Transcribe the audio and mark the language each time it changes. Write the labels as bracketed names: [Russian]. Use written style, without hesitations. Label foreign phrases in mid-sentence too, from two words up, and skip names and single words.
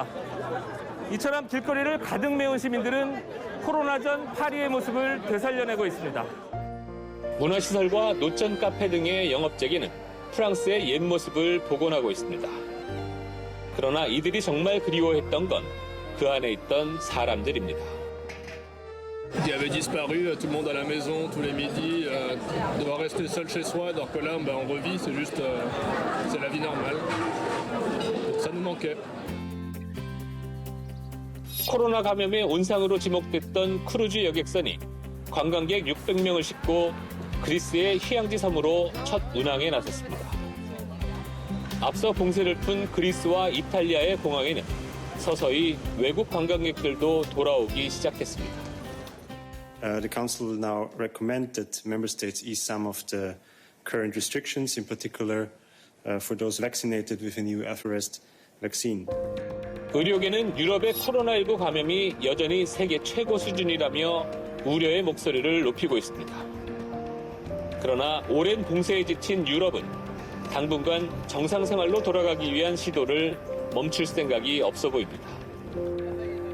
[Korean] 이처럼 길거리를 가득 메운 시민들은 코로나 전 파리의 모습을 되살려내고 있습니다. 문화시설과 노천 카페 등의 영업재개는 프랑스의 옛 모습을 복원하고 있습니다. 그러나 이들이 정말 그리워했던 건 그 안에 있던 사람들입니다. [French] Qui avait disparu, tout le monde à la maison, tous les midis, devoir rester seul chez soi, alors que là, on revit, c'est juste, c'est la vie normale. Ça nous manquait. [Korean] 코로나 감염의 온상으로 지목됐던 크루즈 여객선이 관광객 600명을 싣고 그리스의 휴양지 섬으로 첫 운항에 나섰습니다. 앞서 봉쇄를 푼 그리스와 이탈리아의 공항에는 서서히 외국 관광객들도 돌아오기 시작했습니다. [English] The Council will now recommend that member states ease some of the current restrictions, in particular for those vaccinated with a new Alpha vaccine. [Korean] 의료계는 유럽의 코로나19 감염이 여전히 세계 최고 수준이라며 우려의 목소리를 높이고 있습니다. 그러나 오랜 봉쇄에 지친 유럽은 당분간 정상 생활로 돌아가기 위한 시도를 멈출 생각이 없어 보입니다.